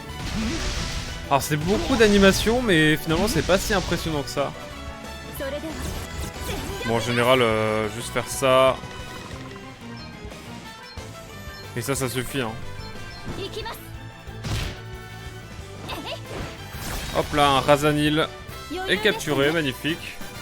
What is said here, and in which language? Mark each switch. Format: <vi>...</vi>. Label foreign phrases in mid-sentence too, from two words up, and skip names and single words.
<fr>Alors c'est beaucoup d'animation, mais finalement c'est pas si impressionnant que ça.</fr> <ja>それでは</ja> <fr>Bon, en général, juste faire ça. Et ça suffit, hein.</fr> <ja>行きます</ja> <fr>Hop là, un Razanil</fr> <ja>余</ja> <fr>est</fr> <ja>裕です</ja> <fr>capturé, magnifique.</fr>